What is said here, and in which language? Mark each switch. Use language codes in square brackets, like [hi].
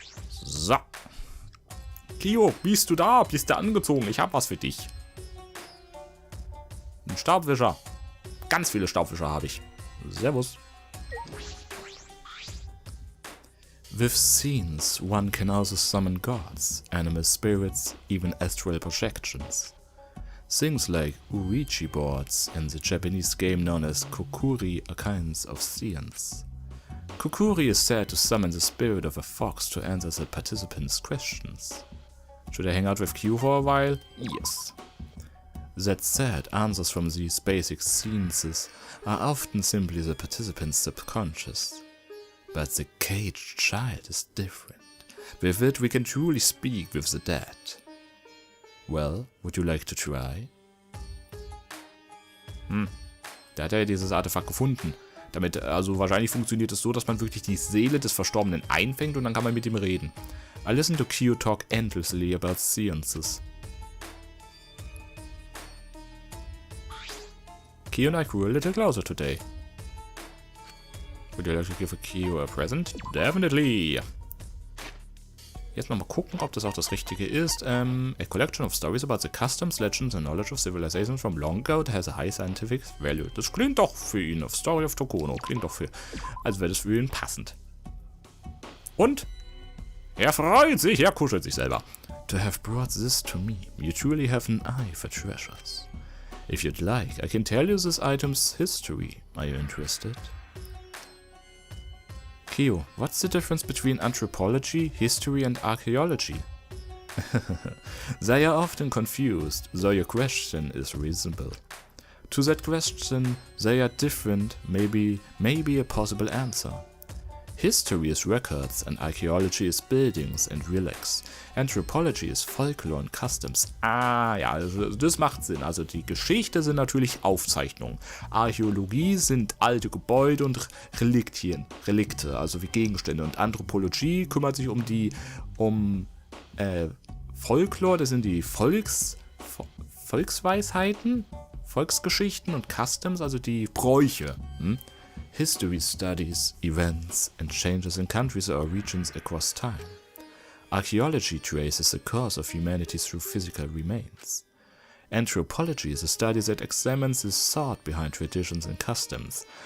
[de] So. Kyo, bist du da? Bist du angezogen? Ich hab was für dich. Ein Staubwischer. Ganz viele Staubwischer habe ich. Servus. [en] With scenes, one can also summon gods, animal spirits, even astral projections. Things like Ouija boards and the Japanese game known as Kokuri are kinds of science. Kokuri is said to summon the spirit of a fox to answer the participants' questions. Should I hang out with Q for a while? Yes. That said, answers from these basic sciences are often simply the participants' subconscious. But the caged child is different. With it we can truly speak with the dead. Well, would you like to try? [de] Da hat er ja dieses Artefakt gefunden. Damit, also wahrscheinlich funktioniert es so, dass man wirklich die Seele des Verstorbenen einfängt und dann kann man mit ihm reden. [en] I listen to Kyo talk endlessly about sciences. Kyo and I grew a little closer today. Would you like to give Kyo a present? Definitely! [de] Jetzt mal gucken, ob das auch das Richtige ist. [en] A collection of stories about the customs, legends and knowledge of civilizations from long ago that has a high scientific value. [de] Das klingt doch für ihn. [en] Of Story of Tokono. [de] Klingt doch als wäre das für ihn passend. Und? Er freut sich. Er kuschelt sich selber. [en] To have brought this to me, you truly have an eye for treasures. If you'd like, I can tell you this item's history. Are you interested? Kyo, what's the difference between anthropology, history and archaeology? They are often confused, though your question is reasonable. To that question, they are different, maybe a possible answer. History is records and archaeology is buildings and relics. Anthropology is folklore and customs. [de] Ah ja, also das macht Sinn. Also die Geschichte sind natürlich Aufzeichnungen. Archäologie sind alte Gebäude und Relikte, also wie Gegenstände. Und Anthropologie kümmert sich um Folklore, das sind die Volksweisheiten, Volksgeschichten und Customs, also die Bräuche. [en] History studies events and changes in countries or regions across time. Archaeology traces the course of humanity through physical remains. Anthropology is a study that examines the thought behind traditions and customs.